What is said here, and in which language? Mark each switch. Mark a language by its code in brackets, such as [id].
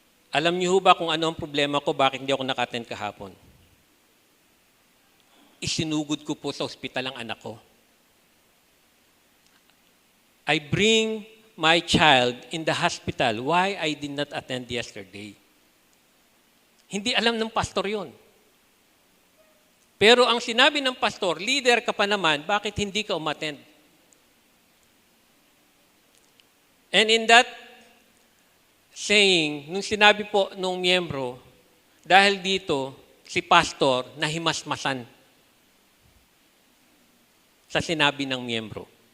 [tl] Alam niyo ba kung ano ang problema ko, bakit hindi ako naka-attend kahapon? Isinugod ko po sa ospital ang anak ko. [en] I bring my child in the hospital. Why I did not attend yesterday? [tl] Hindi alam ng pastor yun. Pero ang sinabi ng pastor, leader ka pa naman, bakit hindi ka umattend? [en] And in that saying, [tl] nung sinabi po nung miyembro, dahil dito, si pastor nahimasmasan sa sinabi ng miyembro.